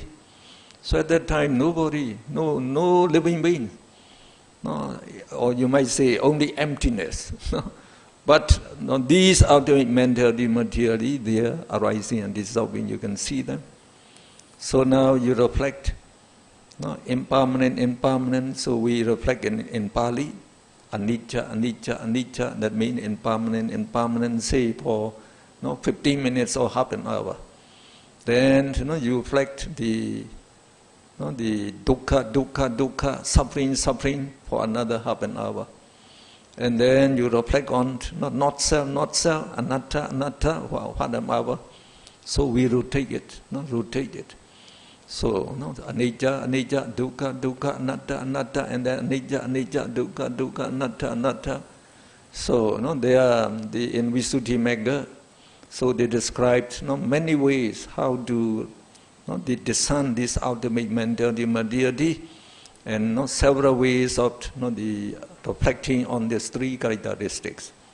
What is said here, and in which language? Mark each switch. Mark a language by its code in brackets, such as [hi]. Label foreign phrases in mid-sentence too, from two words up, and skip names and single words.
[en] So at that time, nobody, no living being, or you might say only emptiness. But these ultimate mentality, materiality, they are arising and dissolving. You can see them. So now you reflect, impermanent. So we reflect in Pali. [pi] Anicca, anicca, anicca, [en] that means impermanent, say for 15 minutes or half an hour. Then you reflect the [pi] dukkha, dukkha, dukkha, [en] suffering for another half an hour. And then you reflect on not self, [pi] anatta, anatta [en] for half an hour. So we rotate it, rotate it. So, [pi] anicca, anicca, dukkha, dukkha, anatta, anatta, and then anicca, anicca, dukkha, dukkha, anatta, anatta. [en] So, they are in Visuddhimagga. So they described many ways how to discern this ultimate mentality, materiality, and several ways of the reflecting on these three characteristics.